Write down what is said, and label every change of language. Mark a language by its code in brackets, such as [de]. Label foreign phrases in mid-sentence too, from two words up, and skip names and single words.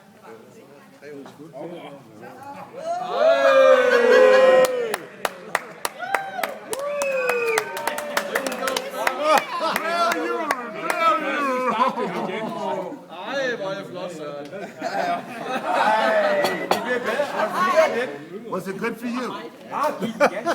[da] Ej, hvor er jeg flot, Søren. Det bliver bedre. Og flere af dem. [en] Was it good for you? [da] Giv den gas.